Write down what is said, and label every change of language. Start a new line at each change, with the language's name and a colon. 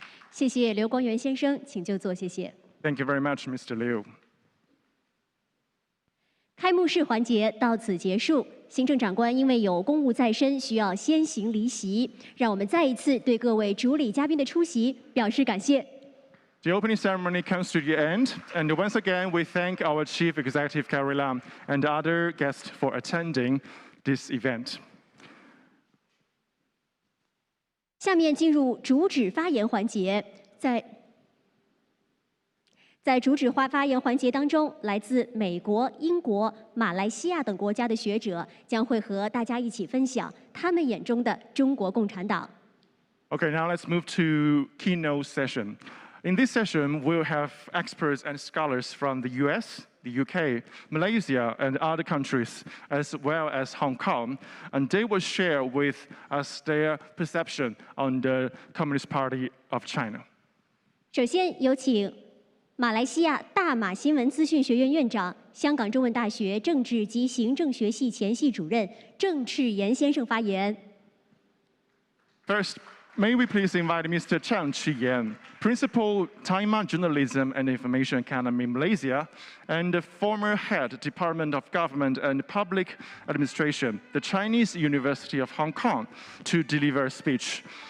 Chinese: 谢谢刘光源先生，请就座，谢谢。
English: Thank you very much, Mr. Liu.
Chinese: 开幕式环节到此结束。行政长官因为有公务在身，需要先行离席。让我们再一次对各位主礼嘉宾的出席表示感谢。
English: The opening ceremony comes to the end, and once again, we thank our Chief Executive Carrie Lam and other guests for attending this event.
Chinese: 下面进入主旨发言环节，在主旨发言环节当中，来自美国、英国、马来西亚等国家的学者将会和大家一起分享他们眼中的中国共产党。
English: Okay, now let's move to keynote session. In this session, we'll have experts and scholars from the US, the UK, Malaysia, and other countries, as well as Hong Kong, and they will share with us their perception on the Communist Party of China.
Chinese: 首先有请马来西亚大马新闻资讯学院院长、香港中文大学政治及行政学系前系主任郑赤岩先生发言。
English: First, may we please invite Mr. Chang Chi-yan, Principal Taiwan Journalism and Information Academy Malaysia, and the former head Department of Government and Public Administration, the Chinese University of Hong Kong, to deliver a speech.